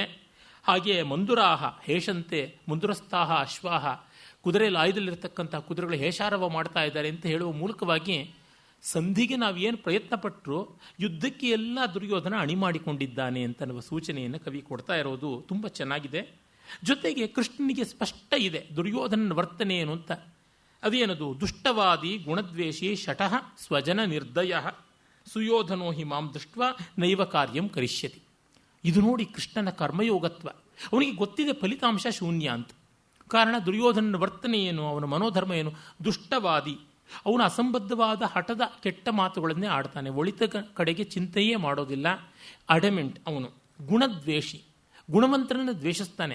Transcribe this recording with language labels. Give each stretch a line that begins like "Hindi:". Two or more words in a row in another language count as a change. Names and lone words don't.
Kannada: ಹಾಗೆ
Sanskrit: ಮಂದುರಾಹ ಹೇಷಂತೆ, ಮಂದುರಸ್ಥಾಹ ಅಶ್ವಾಹ,
Kannada: ಕುದುರೆಯಲ್ಲಿ ಆಯುಧದಲ್ಲಿರ್ತಕ್ಕಂಥ ಕುದುರೆಗಳು ಹೇಷಾರವ ಮಾಡ್ತಾ ಇದ್ದಾರೆ ಅಂತ ಹೇಳುವ ಮೂಲಕವಾಗಿ ಸಂಧಿಗೆ ನಾವೇನು ಪ್ರಯತ್ನ ಪಟ್ಟರು ಯುದ್ಧಕ್ಕೆ ಎಲ್ಲ ದುರ್ಯೋಧನ ಅಣಿ ಮಾಡಿಕೊಂಡಿದ್ದಾನೆ ಅಂತ ಅನ್ನುವ ಸೂಚನೆಯನ್ನು ಕವಿ ಕೊಡ್ತಾ ಇರೋದು ತುಂಬ ಚೆನ್ನಾಗಿದೆ. ಜೊತೆಗೆ ಕೃಷ್ಣನಿಗೆ ಸ್ಪಷ್ಟ ಇದೆ ದುರ್ಯೋಧನನ ವರ್ತನೆ ಏನು ಅಂತ.
Sanskrit: ಅದೇನದು? ದುಷ್ಟವಾದಿ ಗುಣದ್ವೇಷಿ ಶಠಃ ಸ್ವಜನ ನಿರ್ದಯ ಸುಯೋಧನೋ ಹಿ ಮಾಂ ದೃಷ್ಟ ನೈವ ಕಾರ್ಯಂ ಕರಿಷ್ಯತಿ.
Kannada: ಇದು ನೋಡಿ ಕೃಷ್ಣನ ಕರ್ಮಯೋಗತ್ವ. ಅವನಿಗೆ ಗೊತ್ತಿದೆ ಫಲಿತಾಂಶ ಶೂನ್ಯ ಅಂತ. ಕಾರಣ ದುರ್ಯೋಧನನ ವರ್ತನೆ ಏನು, ಅವನ ಮನೋಧರ್ಮ ಏನು? ದುಷ್ಟವಾದಿ. ಅವನು ಅಸಂಬದ್ಧವಾದ ಹಠದ ಕೆಟ್ಟ ಮಾತುಗಳನ್ನೇ ಆಡ್ತಾನೆ, ಒಳಿತ ಕಡೆಗೆ ಚಿಂತೆಯೇ ಮಾಡೋದಿಲ್ಲ. ಅಡಮೆಂಟ್ ಅವನು. ಗುಣದ್ವೇಷಿ, ಗುಣವಂತರನ್ನು ದ್ವೇಷಿಸ್ತಾನೆ.